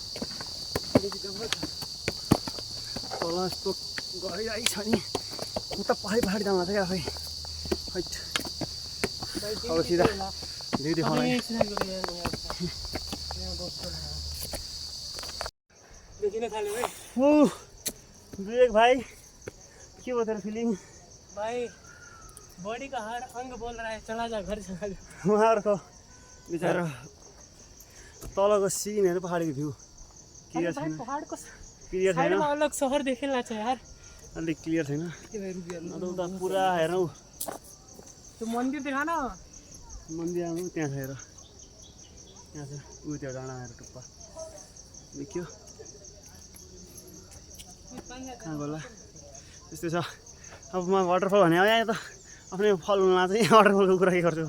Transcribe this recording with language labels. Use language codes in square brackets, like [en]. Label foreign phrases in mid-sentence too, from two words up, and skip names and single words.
[ne] तल यस्तो गइरहेको छ नि उता पहाडी जानु लाग्छ क्या आफै हैट अब सिधा भ्यू देखाउन विवेक भाइ के भयो तेरो फिलिङ [hi] भाई बॉडी का हर अंग बोल रहा है चला जा घर चला जा [ne] उहाँहरूको बिचरा तलको सिनहरू पहाडीको भ्यू क्लियर छैन पहाडको क्लियर छैन साइडमा अलग शहर देखेला छ यार अलिक क्लियर छैन अन्त उता पुरा हेरौँ त्यो मन्दिर देखा न मन्दिर आउनु त्यहाँ छ हेर त्यहाँ छ ऊ त्यो डाँडा आएर टुप्पा देखियो कहाँ गोला त्यस्तै छ अब म वाटरफल भने अब यहाँ त आफ्नै फल हुनुमा चाहिँ वाटरफलको कुरा के गर्छु